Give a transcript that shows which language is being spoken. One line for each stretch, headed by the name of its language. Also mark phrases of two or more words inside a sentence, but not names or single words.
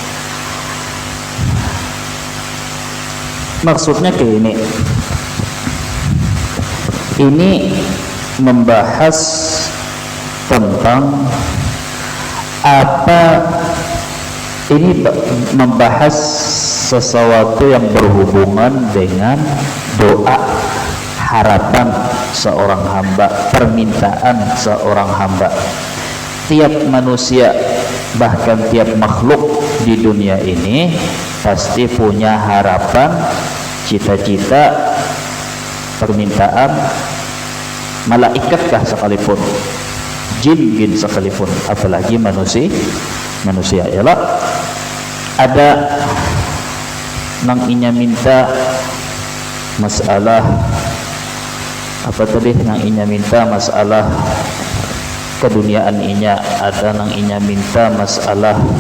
Indonesian: Maksudnya kayak ini membahas tentang membahas sesuatu yang berhubungan dengan doa, harapan seorang hamba, permintaan seorang hamba. Tiap manusia, bahkan tiap makhluk di dunia ini pasti punya harapan, cita-cita, permintaan, malaikatkah sekalipun, jin sekalipun, apalagi manusia
Banjar: ialah ada nang inya minta masalah apa tadi, nang inya minta masalah keduniaan inya, ada nang inya minta masalah